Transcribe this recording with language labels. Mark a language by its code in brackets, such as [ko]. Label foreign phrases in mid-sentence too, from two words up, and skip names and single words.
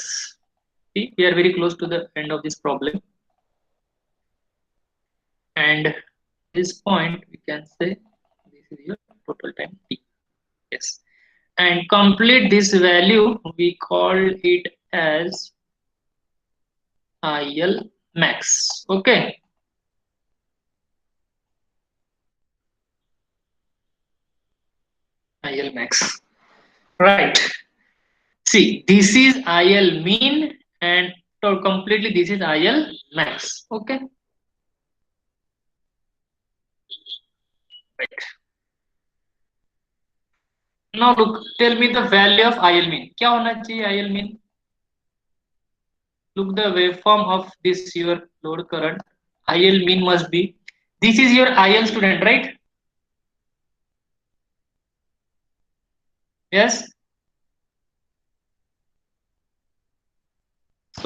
[en] See, we are very close to the end of this problem. And this point we can say this is your total time T. Yes. And complete this value, we call it as IL max. Okay. IL max. Right. See, this is IL mean and completely this is IL max. Okay. Right. Now look, tell me the value of IL mean. [hi] क्या होना चाहिए IL mean? [en] Look the waveform of this your load current. IL mean must be. This is your IL student, right? Yes. So